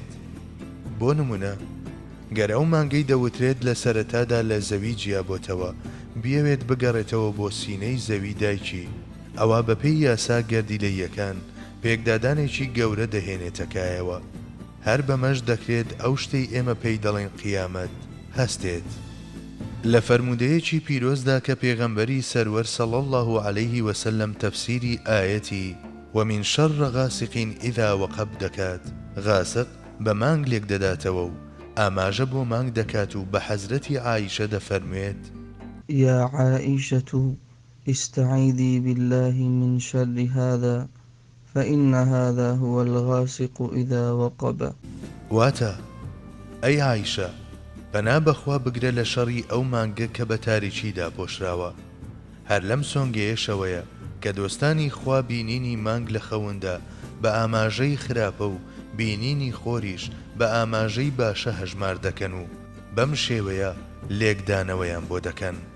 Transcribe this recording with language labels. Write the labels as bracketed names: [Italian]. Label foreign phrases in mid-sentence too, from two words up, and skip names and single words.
[Central Kurdish] بۆ نمونە گەر ئەو مانگەی دەوترێت لە سەرەتادا لە زەوی جیابۆتەوە بیەوێت بگەڕێتەوە بۆ سینەی زەوی دایکی، ئەوە بەپێی یاسا گەردیلەییەکان پێکدادانێکی گەورە دەهێنێتەکایەوە. هەر بەمەش دەکرێت ئەو شتەی ئێمە پێی دەڵێن قیامەت هەستێت. لە فەرمودەیەکی پیرۆزدا کە پێغەمبەری سەروەر [Arabic] صلی الله عليه وسلم [Central Kurdish] تەفسیری ئایەتی [Arabic] ومن شر غاسق إذا وقب [Central Kurdish] دەکات، غاسق بە مانگ لێک دەداتەوە و ئاماژە بۆ مانگ دەکات و بە حەزرەتی عایشە دەفەرموێت [Arabic] يا عائشة استعيذي بالله من شر هذا فإن هذا هو الغاسق إذا وقب. [Central Kurdish] واتە ئەی عایشە بەنا بەخوا بگرە لە شەڕی ئەو مانگە کە بە تاریکیدا پۆشراوە. هەر لەم سۆنگەیەشەوەیە کە دۆستانی خوا بینینی مانگ لە خەوندا بە ئاماژەی خراپە و بینینی خۆریش بە ئاماژەی باشە هەژمار دەکەن و بەم شێوەیە لێکدانەوەیان بۆ دەکەن.